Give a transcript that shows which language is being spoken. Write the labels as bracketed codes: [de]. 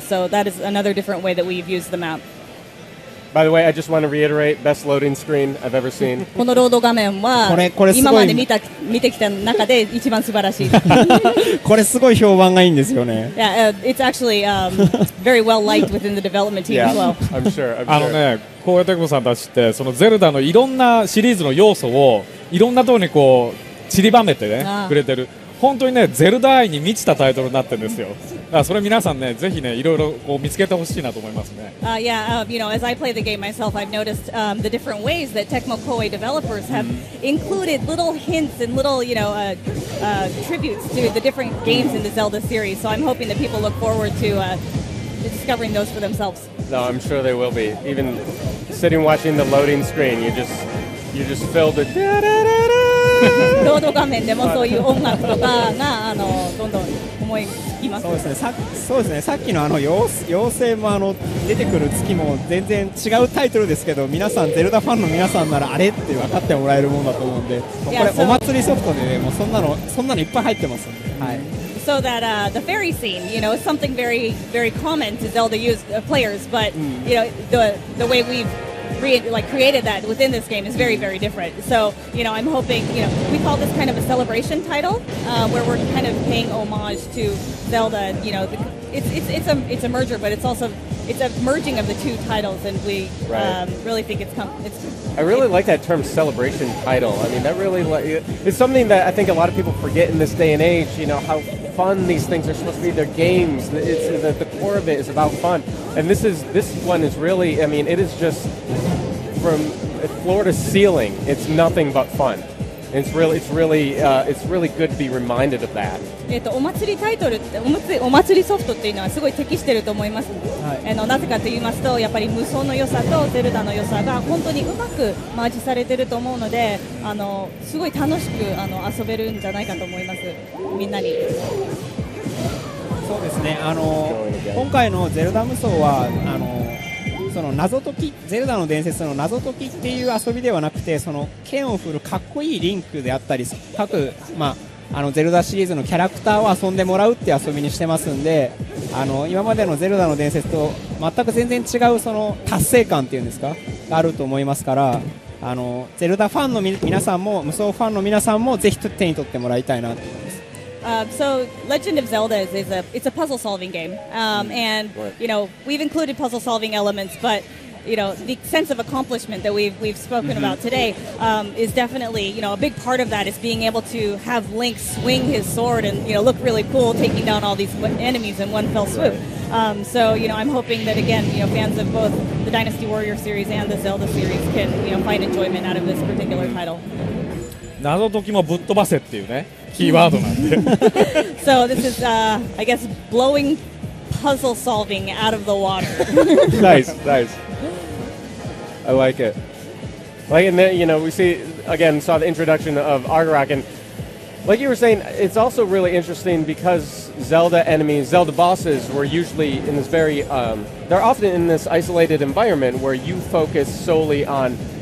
[en] So that is another different way that we've used the map. By the way, I just want to reiterate, best loading screen I've ever seen. [ja] このロード画面は今まで見てきた中で一番素晴らしい。これすごい評判がいいんですよね。 [en] Yeah, it's actually very well liked within the development team as well. I'm sure. [ja] こうやってさんたちってそのゼルダのいろんなシリーズの要素をいろんなところに散りばめてねくれてる。本当にねゼルダ愛に満ちたタイトルになってるんですよ。だからそれ皆さんねぜひねいろいろ見つけてほしいなと思いますね。 [en] As I play the game myself, I've noticed the different ways that Tecmo Koei developers have included little hints and little tributes to the different games in the Zelda series. So I'm hoping that people look forward to discovering those for themselves. No, I'm sure they will be. Even sitting watching the loading screen, you just filled it. [ja] ロード画面でもそういう音楽とかがどんどん思いつきます。そうですね。さっきの妖精も出てくる月も全然違うタイトルですけど、皆さんゼルダファンの皆さんならあれって分かってもらえるものだと思うんで、これお祭りソフトでねもうそんなのいっぱい入ってますんで。はい。 [en] So that the fairy scene, is something very, very common to Zelda players, but the way we've created that within this game is very, very different. So, I'm hoping, we call this kind of a celebration title, where we're kind of paying homage to Zelda. It's a merger, but it's a merging of the two titles, and we really think it's. I really like that term, celebration title. I mean, that really it's something that I think a lot of people forget in this day and age. How fun these things are supposed to be. They're games. The core of it is about fun, and this one is really. I mean, it is just from floor to ceiling. It's nothing but fun. It's really good to be reminded of that. [ja] お祭りタイトルってお祭りソフトっていうのはすごい適していると思います。なぜかと言いますと、やっぱり無双の良さとゼルダの良さが本当にうまくマージされていると思うので、すごい楽しく遊べるんじゃないかと思います。みんなに。そうですね。今回のゼルダ無双はその謎解き、ゼルダの伝説の謎解きっていう遊びではなくて、その剣を振るかっこいいリンクであったり、各ゼルダシリーズのキャラクターを遊んでもらうっていう遊びにしてますんで、今までのゼルダの伝説と全く全然違うその達成感っていうんですかがあると思いますから、ゼルダファンの皆さんも無双ファンの皆さんもぜひ手に取ってもらいたいなと思います。 [en] So Legend of Zelda it's a puzzle solving game, and we've included puzzle solving elements, but the sense of accomplishment that we've spoken about today is definitely a big part of that is being able to have Link swing his sword and look really cool, taking down all these enemies in one fell swoop. So I'm hoping that again fans of both the Dynasty Warrior series and the Zelda series can find enjoyment out of this particular title. [ja] 謎解きもぶっ飛ばせっていうねキーワードなんで。 [en] So this is I guess blowing puzzle solving out of the water. Nice. I like it. And then we saw the introduction of Argarok, and like you were saying, it's also really interesting because Zelda bosses were usually in this they're often in this isolated environment where you focus solely on